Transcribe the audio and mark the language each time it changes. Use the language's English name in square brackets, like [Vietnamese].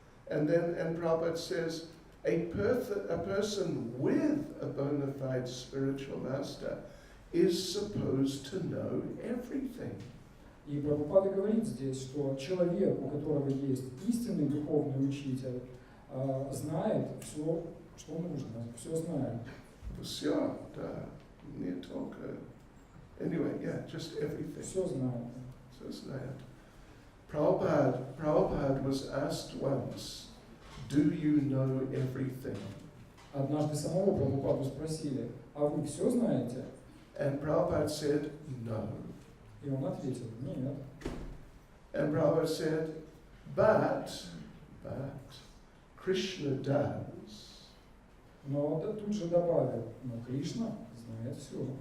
[English] And Prabhupada says, a person with a bona fide spiritual master is supposed to know everything. [Russian] И Прабхупада говорит здесь, что человек, у которого есть истинный духовный учитель, знает все, что нужно, все знает. Все, да, не только. [English] Anyway, yeah, just everything. [Russian] Все знает. Все знает. [English] Prabhupada was asked once, do you know everything? [Russian] Однажды самого Прабхупаду спросили, а вы все знаете? [English] And Prabhupada said, no. [Russian] И он ответил, нет. [English] And Prabhupada said, but Krishna does. [Russian] Но тут же добавил, но Кришна знает все.